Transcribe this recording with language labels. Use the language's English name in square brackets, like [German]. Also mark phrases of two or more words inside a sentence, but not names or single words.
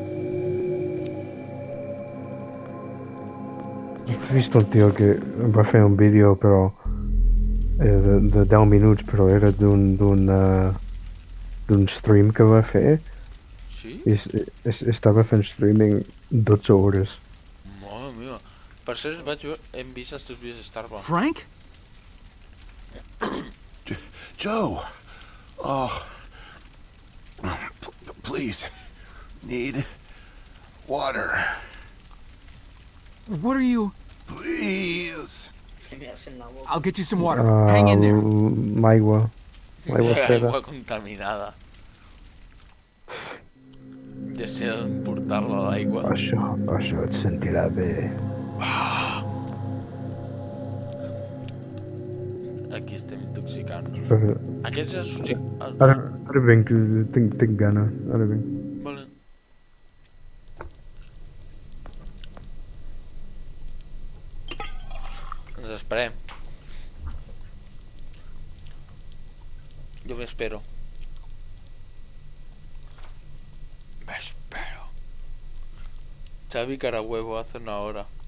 [Catalan] He vist un tio que va fer un vídeo, però... de 10 minuts, però era d'un stream que va fer. Sí? I estava fent streaming 12 hores. Mare meva. Per cert, hem vist els teus vídeos de Starbucks. [English] Frank? Joe! Oh. Please. Need water. What are you... Please. [Spanish] Se me hace en la boca. [English] I'll get you some water. Hang in there. [Catalan] L'aigua. L'aigua freda. Aigua contaminada. Ja sé d'on portar-la, l'aigua. Això et sentirà bé. Aquí estem intoxicant-nos. Però, Aquests els ara vinc, que tinc gana. Ara vinc. Vale. Ens esperem. Jo m'espero. M'espero. [Spanish] Xavi Carahuevo hace una hora.